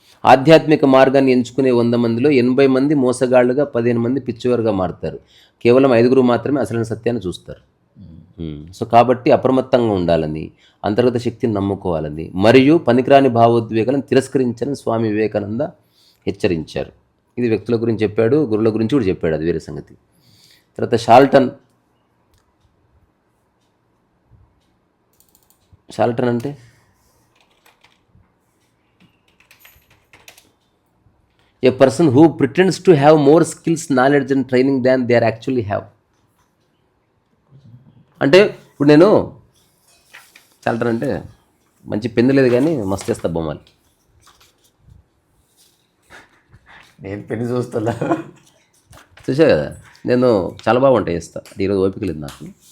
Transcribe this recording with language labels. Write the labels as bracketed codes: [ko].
[te] ఆధ్యాత్మిక మార్గాన్ని ఎంచుకునే 100 మందిలో 80 మంది మోసగాళ్లుగా, 15 మంది పిచ్చివారుగా మారుతారు. కేవలం 5 మాత్రమే అసలైన సత్యాన్ని చూస్తారు. సో కాబట్టి అప్రమత్తంగా ఉండాలని, అంతర్గత శక్తిని నమ్ముకోవాలని మరియు పనికిరాని భావోద్వేగాలను తిరస్కరించాలని స్వామి వివేకానంద హెచ్చరించారు. ఇది వ్యక్తుల గురించి చెప్పాడు, గురువుల గురించి కూడా చెప్పాడు, అది వేరే సంగతి. [en] తర్వాత షాల్టన్ అంటే a person who pretends to have more skills, knowledge and training than they are actually have. [te] అంటే ఇప్పుడు నేను షాల్టన్ అంటే మంచి పెన్ను లేదు కానీ మస్తు చేస్తా బొమ్మలు. నేను పెన్ను చూస్తా, చూసా కదా, నేను చాలా బాగా వంట చేస్తా. ఈరోజు ఓపిక లేదు నాకు.